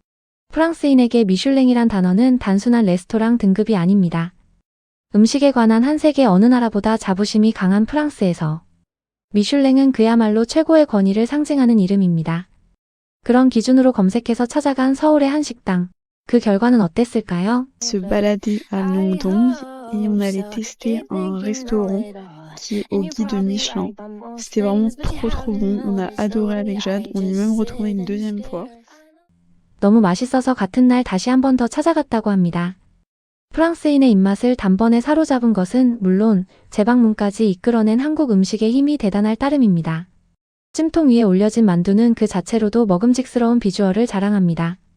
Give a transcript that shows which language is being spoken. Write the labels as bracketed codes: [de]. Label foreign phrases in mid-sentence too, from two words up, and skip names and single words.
[ko] 프랑스인에게 미슐랭이란 단어는 단순한 레스토랑 등급이 아닙니다. 음식에 관한 한 세계 어느 나라보다 자부심이 강한 프랑스에서 미슐랭은 그야말로 최고의 권위를 상징하는 이름입니다. 그런 기준으로 검색해서 찾아간 서울의 한 식당. 그 결과는 어땠을까요? [fr] Se balader à Longdong et on allait tester un restaurant qui est au guide Michelin. C'était vraiment trop bon. On a adoré avec Jade. On y est même retrouvé une deuxième fois. [ko] 너무 맛있어서 같은 날 다시 한 번 더 찾아갔다고 합니다. 프랑스인의 입맛을 단번에 사로잡은 것은 물론 재방문까지 이끌어낸 한국 음식의 힘이 대단할 따름입니다. 찜통 위에 올려진 만두는 그 자체로도 먹음직스러운 비주얼을 자랑합니다.